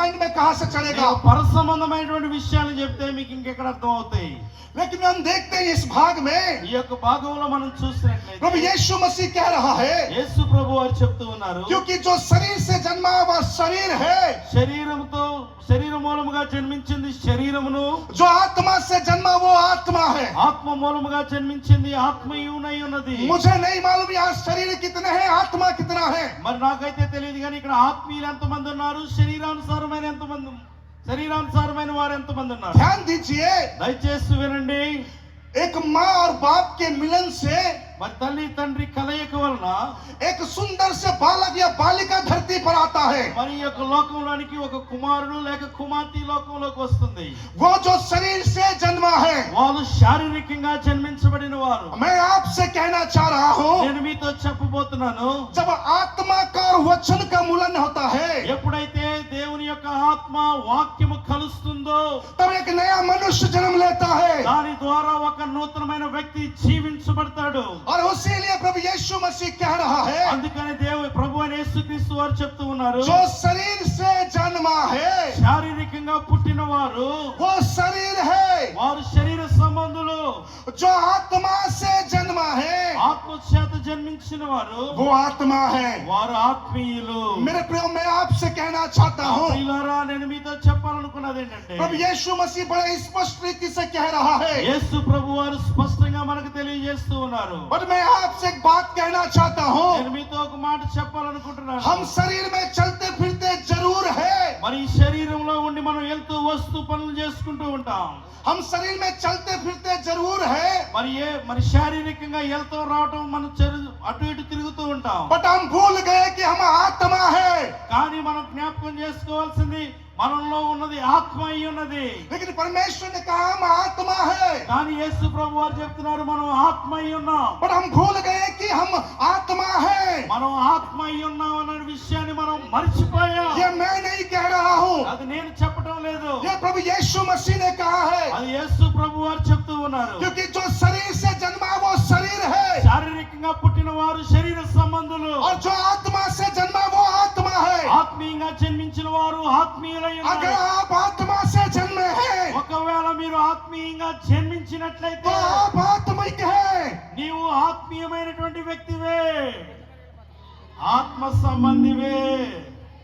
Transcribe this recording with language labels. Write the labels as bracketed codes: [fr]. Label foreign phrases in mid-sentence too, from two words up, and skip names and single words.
[hi] कहां से चलेगा? [te] పర సంబంధమైనటువంటి విషయాలు చెప్తే మీకు ఇంకెక్కడ అర్థం అవుతాయి. [hi] लेकिन हम देखते हैं इस भाग में [te] ఈ యొక్క భాగంలో మనం చూసినట్లయితే [hi] प्रभु यीशु मसीह कह रहा है, [te] యేసు ప్రభు వారు చెప్తూ ఉన్నారు, [hi] क्योंकि जो शरीर से जन्मा वह शरीर है, [te] శరీర మూలముగా జన్మించింది శరీరమును, [hi] जो आत्मा से जन्मा वो आत्मा है. [te] ఆత్మ మూలముగా జన్మించింది ఆత్మయునై ఉన్నది. [hi] मुझे नहीं मालूम यहाँ शरीर कितने हैं, आत्मा कितना है. [te] మరి నాకైతే తెలియదు కానీ ఇక్కడ ఆత్మీయులు ఎంతమంది ఉన్నారు, శరీరానుసారమైన వారు ఎంతమంది ఉన్నారు. [hi] ध्यान दीजिए, [te] దయచేసి వినండి. [hi] एक माँ और बाप के मिलन से [te] మరి తల్లి తండ్రి కలయిక వలన [hi] एक सुंदर से बालक या बालिका धरती पर आता है. [te] మరి ఈ యొక్క లోకంలోనికి ఒక కుమారుడు లేక కుమార్తె లోకంలోకి వస్తుంది. [hi] वो जो शरीर से जन्मा है. [te] వాళ్ళు శారీరకంగా జన్మించబడిన వారు. [hi] मैं आपसे कहना चाह रहा हूँ, [te] నేను మీతో చెప్పబోతున్నాను, [hi] जब आत्मा का और वचन का मिलन होता है, [te] ఎప్పుడైతే దేవుని యొక్క ఆత్మ వాక్యము కలుస్తుందో [hi] तब एक नया मनुष्य जन्म लेता है. [te] దాని ద్వారా ఒక నూతనమైన వ్యక్తి జీవించబడతాడు. [hi] और इसीलिए प्रभु यीशु मसीह कह रहा है, [te] అందుకని ప్రభు అయిన యేసుక్రీస్తు వారు చెప్తూ ఉన్నారు, [hi] जो शरीर से जन्मा है [te] శారీరకంగా పుట్టిన వారు [hi] वो शरीर है, [te] వారు శరీర సంబంధులు. [hi] जो आत्मा से जन्मा है [te] ఆత్మ చేత జన్మించిన వారు [hi] वो आत्मा है. [te] వారు ఆత్మీయులు. [hi] मेरे प्रियो, मैं आपसे कहना चाहता हूँ, [te] ప్రియులారా, నేను మీతో చెప్పాలనుకున్నది ఏంటంటే, [hi] प्रभु यीशु मसीह बड़े स्पष्ट रीति से कह रहा है. [te] యేసు ప్రభు వారు స్పష్టంగా మనకు తెలియజేస్తూ ఉన్నారు. [hi] बट मैं आपसे एक बात कहना चाहता हूँ, [te] నేను మీతో ఒక మాట చెప్పాలనుకుంటున్నాను. [hi] हम शरीर में चलते फिरते जरूर है, [te] మరి ఈ శరీరంలో ఉండి మనం వెళ్తూ వస్తూ పనులు చేసుకుంటూ ఉంటాం. [hi] हम शरीर में चलते फिरते जरूर है, [te] మరి శారీరకంగా వెళ్తూ రావటం మనం అటు ఇటు తిరుగుతూ ఉంటాం. [hi] बट हम भूल गए कि हम आत्मा है. [te] కానీ మనం జ్ఞాపకం చేసుకోవాల్సింది మనలో ఉన్నది ఆత్మ అయి ఉన్నది. [hi] लेकिन परमेश्वर ने कहा हम आत्मा है, [te] కానీ యేసు ప్రభు వారు చెప్తున్నారు మనం ఆత్మ అయి ఉన్నాం. [hi] बट हम भूल गए कि हम आत्मा है. [te] మనం ఆత్మ అయి ఉన్నాం అనే విషయాన్ని మనం మర్చిపోయాం. [hi] ये मैं नहीं कह रहा हूँ, [te] అది నేను చెప్పడం లేదు, [hi] ये प्रभु यीशु मसीह ने कहा है. [te] అది యేసు ప్రభు వారు చెప్తూ ఉన్నారు. [hi] क्योंकि जो शरीर से जन्मा वो शरीर है, [te] శారీరకంగా పుట్టిన వారు శరీర సంబంధులు, [hi] और जो आत्मा से जन्मा वो आत्मा है. [te] ఆత్మీయంగా జన్మించిన వారు ఆత్మీయులై [hi] अगर [te] ఉన్నారు. [hi] आप आत्मा से जन्मे हैं [te] ఒకవేళ మీరు ఆత్మీయంగా [hi] तो [te] జన్మించినట్లయితే [hi] आप आत्मिक हैं. [te] నీవు ఆత్మీయమైనటువంటి వ్యక్తివే, ఆత్మ సంబంధివే.